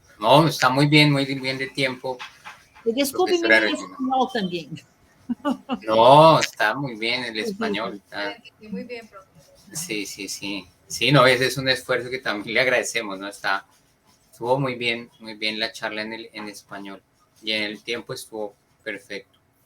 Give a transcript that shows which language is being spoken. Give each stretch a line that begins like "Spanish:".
Spanish: No, está muy bien de tiempo.
Portuguese: Desculpe-me em espanhol também.
Spanish: No, está muy bien el español. Está... Muy bien, profesor. Sí. Sí, no, ese es un esfuerzo que también le agradecemos, ¿no? Estuvo muy bien la charla en español y en el tiempo estuvo perfecto.